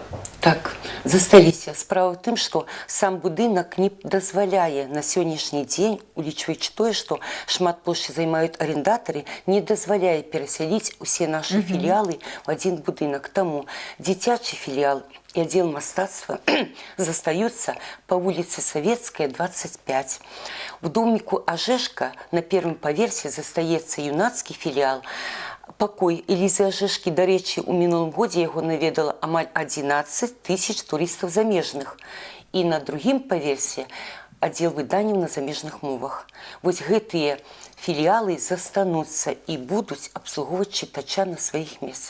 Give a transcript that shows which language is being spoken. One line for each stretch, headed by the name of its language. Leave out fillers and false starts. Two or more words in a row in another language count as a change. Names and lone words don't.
Belarusian: Так, засталіся. Справа ў тым, што сам будынак не дазваляе на сённяшні дзень, улічваючы тое, што шмат плошчы займаюць арендатары, не дазваляе перасяліць усе нашы філіялы
Russian: в один
Belarusian: будынак. Таму дзіцячы філіял
Russian: и отдел
Belarusian: мастацтва застаются
Russian: по улице
Belarusian: Советская, 25.
Russian: В домику Ожешка на первом поверсе застаецца юнацкий филиал.
Belarusian: Покой Элізы Ожешкі, до речі, у мінулым годзе яго наведала амаль 11 тысяч туристов замежных. И на другім паверсе отдел выданняў на замежных мовах. Вось гэтыя філіялы застануцца і будуць абслугоўваць чытача на сваіх месцах.